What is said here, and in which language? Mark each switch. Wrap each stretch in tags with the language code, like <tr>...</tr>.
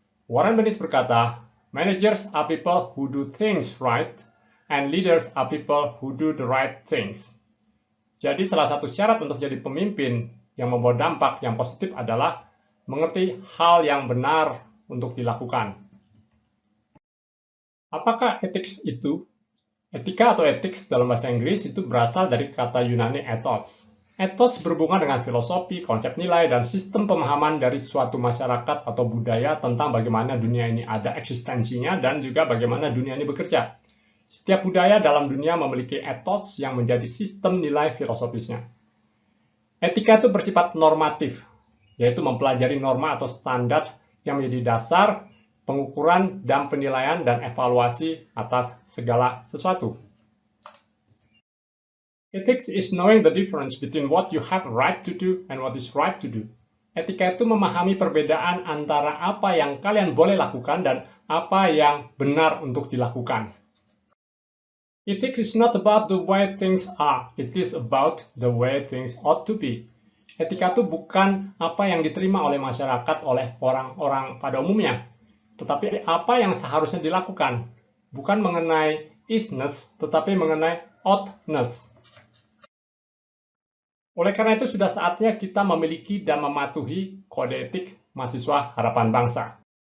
<en>Warren Bennis</en> <id>berkata,</id> <en>managers are people who do things right, and leaders are people who do the right things.</en> <id>Jadi salah satu syarat untuk jadi pemimpin yang membawa dampak yang positif adalah mengerti hal yang benar untuk dilakukan. Apakah ethics itu? Etika atau ethics dalam bahasa Inggris itu berasal dari kata Yunani ethos. Ethos berhubungan dengan filosofi, konsep nilai, dan sistem pemahaman dari suatu masyarakat atau budaya tentang bagaimana dunia ini ada eksistensinya dan juga bagaimana dunia ini bekerja. Setiap budaya dalam dunia memiliki ethos yang menjadi sistem nilai filosofisnya. Etika itu bersifat normatif, yaitu mempelajari norma atau standar yang menjadi dasar pengukuran dan penilaian dan evaluasi atas segala sesuatu.</id> <en>Ethics is knowing the difference between what you have right to do and what is right to do.</en> <id>Etika itu memahami perbedaan antara apa yang kalian boleh lakukan dan apa yang benar untuk dilakukan.</id> <en>Ethics is not about the way things are, it is about the way things ought to be.</en> <id>Etika itu bukan apa yang diterima oleh masyarakat, oleh orang-orang pada umumnya, tetapi apa yang seharusnya dilakukan. Bukan mengenai isness, tetapi mengenai oughtness. Oleh karena itu, sudah saatnya kita memiliki dan mematuhi kode etik mahasiswa harapan bangsa.</id>